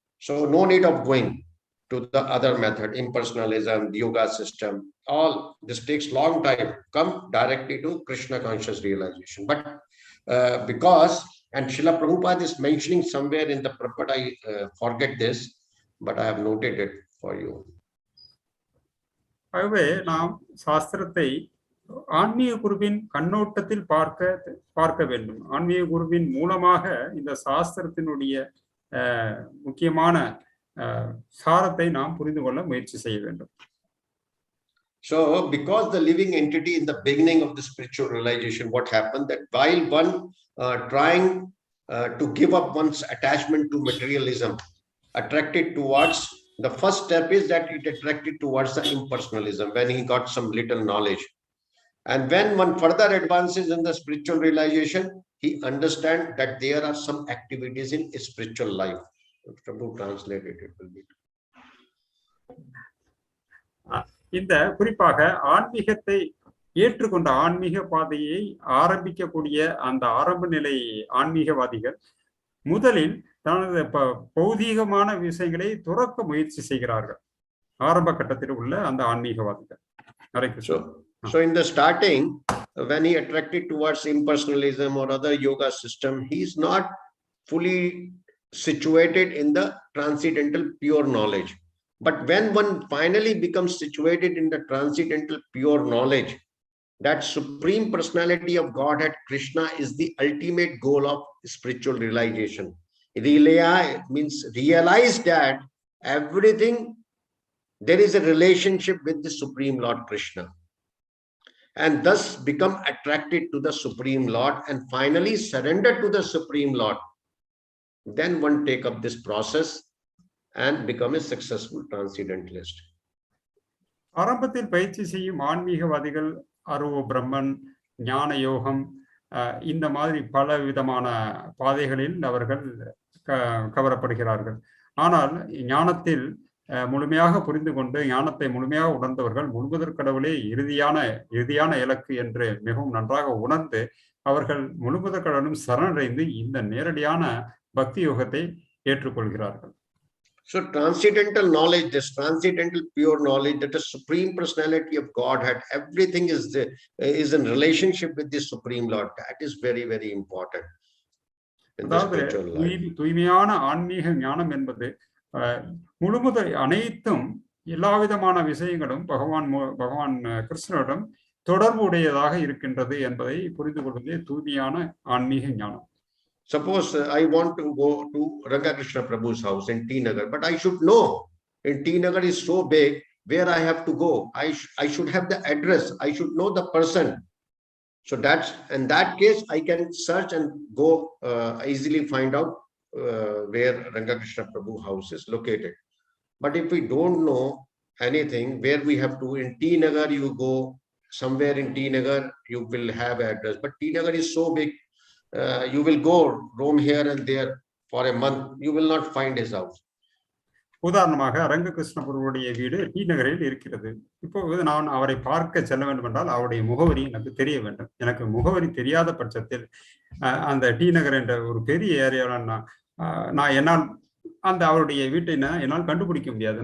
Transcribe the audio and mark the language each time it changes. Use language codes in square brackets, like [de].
[en] So no need of going to the other method, impersonalism, the yoga system. All this takes long time. Come directly to Krishna conscious realization. But because, and Srila Prabhupada is mentioning somewhere in the Purport, I forget this, but I have noted it for you. [ta] ஆகவே நாம் சாஸ்திரத்தை ஆன்மீக குருவின் கண்ணோட்டத்தில் பார்க்க வேண்டும். ஆன்மீக குருவின் மூலமாக இந்த சாஸ்திரத்தினுடைய முக்கியமான சாரத்தை நாம் புரிந்து கொள்ள முயற்சி செய்ய வேண்டும். [en] So because the living entity in the beginning of the spiritual realization, what happened, that while one trying to give up one's attachment to materialism, attracted towards, the first step is that it attracted towards the impersonalism when he got some little knowledge. And when one further advances in the spiritual realization, he understands that there are some activities in spiritual life. Prabhu translated it will be. [ta] இந்த குறிப்பாக ஆன்மீகத்தை ஏற்றுக்கொண்ட ஆன்மீக பாதையை ஆரம்பிக்கக்கூடிய அந்த ஆரம்ப நிலை ஆன்மீகவாதிகள் முதலில் தனது பௌதீகமான விஷயங்களை துறக்க முயற்சி செய்கிறார்கள். ஆரம்ப கட்டத்தில் உள்ள அந்த ஆன்மீகவாதிகள். [en] So in the starting, when he attracted towards impersonalism or other yoga system, he is not fully situated in the transcendental pure knowledge. But when one finally becomes situated in the transcendental pure knowledge, that supreme personality of Godhead Krishna is the ultimate goal of spiritual realization. Means realize that everything, there is a relationship with the Supreme Lord Krishna, and thus become attracted to the Supreme Lord and finally surrender to the Supreme Lord. Then one take up this process and become a successful transcendentalist. [ta] ஆரம்பத்தில் பயிற்சி செய்யும் ஆன்மீகவாதிகள் அருவ பிரம்மன், ஞான யோகம், இந்த மாதிரி பல விதமான பாதைகளில் அவர்கள் கவரப்படுகிறார்கள். ஆனால் ஞானத்தில் முழுமையாக புரிந்து கொண்டு ஞானத்தை முழுமையாக உணர்ந்தவர்கள் முழுமுதற் கடவுளே இறுதியான இலக்கு என்று மிகவும் நன்றாக உணர்ந்து அவர்கள் முழுமுதற் கடவுளும் சரணடைந்து இந்த நேரடியான பக்தி யோகத்தை ஏற்றுக்கொள்கிறார்கள். [en] So transcendental knowledge, this transcendental pure knowledge, that the supreme personality of Godhead, everything is in relationship with the Supreme Lord. That is very, very important in the spiritual life. [ta] தூய்மையான ஆன்மீக ஞானம் என்பது முழுமுதல் அனைத்தும் எல்லா விதமான விஷயங்களும் பகவான் கிருஷ்ணரிடம் தொடர்பு உடையதாக இருக்கின்றது என்பதை புரிந்து கொள்வதே தூய்மையான ஆன்மீக ஞானம். [en] Suppose I want to go to Ranga-Krishna Prabhu's house in T Nagar, but I should know in T Nagar is so big where I have to go. I should have the address. I should know the person. So that's, in that case, I can search and go easily find out where Ranga-Krishna Prabhu's house is located. But if we don't know anything, where we have to, in T Nagar, you go somewhere in T Nagar, you will have address. But T Nagar is so big. You will go roam here and there for a month, you will not find his house. [ta] உதாரணமாக ரங்ககிருஷ்ண பிரபுடைய வீடு D நகரில் இருக்கிறது. இப்போ நான் அவரை பார்க்க செல்ல வேண்டும் என்றால் அவருடைய முகவரி எனக்கு தெரிய வேண்டும். எனக்கு முகவரி தெரியாத பட்சத்தில் அந்த டி நகர் என்ற ஒரு பெரிய ஏரியாவில் நான் என்னால் அந்த அவருடைய வீட்டை என்னால் கண்டுபிடிக்க முடியாது.